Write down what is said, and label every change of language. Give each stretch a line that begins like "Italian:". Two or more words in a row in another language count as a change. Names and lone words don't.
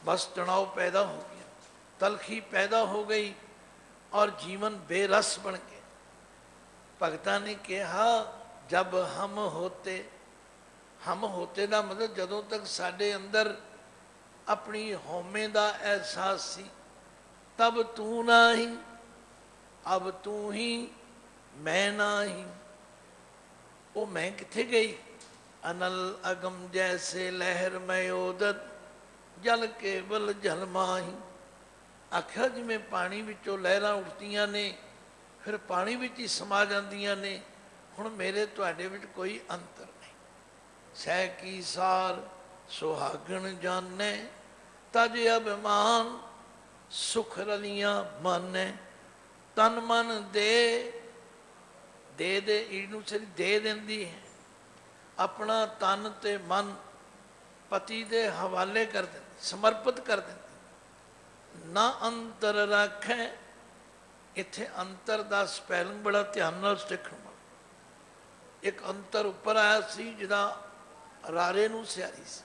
Punjabi: ਬਸ ਤਣਾਅ ਪੈਦਾ ਹੋ ਗਿਆ, ਤਲਖੀ ਪੈਦਾ ਹੋ ਗਈ ਔਰ ਜੀਵਨ ਬੇਰਸ ਬਣ ਗਿਆ। ਭਗਤਾਂ ਨੇ ਕਿਹਾ,
Braj: ਜਬ ਹਮ ਹੋਤੇ। ਹਮ ਹੋਤੇ
Punjabi: ਦਾ ਮਤਲਬ ਜਦੋਂ ਤੱਕ ਸਾਡੇ ਅੰਦਰ ਆਪਣੀ ਹਉਮੈ ਦਾ ਅਹਿਸਾਸ ਸੀ,
Braj: तब तू नाही, अब तू ही मैं नाही।
Punjabi: ਵੋ ਮੈਂ ਕਿੱਥੇ ਗਈ?
Braj: अनल अगम जैसे लहर मैं ओदत, जल केवल जल माही।
Punjabi: ਆਖਿਆ ਜਿਮੇਂ ਪਾਣੀ ਵਿੱਚੋਂ ਲਹਿਰਾਂ ਉੱਠਦੀਆਂ ਨੇ, ਫਿਰ ਪਾਣੀ ਵਿੱਚ ਹੀ ਸਮਾ ਜਾਂਦੀਆਂ ਨੇ। ਹੁਣ ਮੇਰੇ ਤੁਹਾਡੇ ਵਿੱਚ ਕੋਈ ਅੰਤਰ ਨਹੀਂ।
Braj: सह की सार सुहागण जाने, तज अभिमान सुख रलियां माने।
Punjabi: ਤਨ ਮਨ ਦੇ ਦੇ ਦੇ ਇਹਨੂੰ ਸਿਰ ਦੇ ਦਿੰਦੀ ਹੈ। ਆਪਣਾ ਤਨ ਤੇ ਮਨ ਪਤੀ ਦੇ ਹਵਾਲੇ ਕਰ ਦਿੰਦੀ, ਸਮਰਪਿਤ ਕਰ ਦਿੰਦੀ। ਨਾ ਅੰਤਰ ਰੱਖੇ। ਇੱਥੇ ਅੰਤਰ ਦਾ ਸਪੈਲਿੰਗ ਬੜਾ ਧਿਆਨ ਨਾਲ ਸਿੱਖਣਾ। ਇੱਕ ਅੰਤਰ ਉੱਪਰ ਆਇਆ ਸੀ ਜਿਹਦਾ ਰਾਰੇ ਨੂੰ ਸਿਆਰੀ ਸੀ।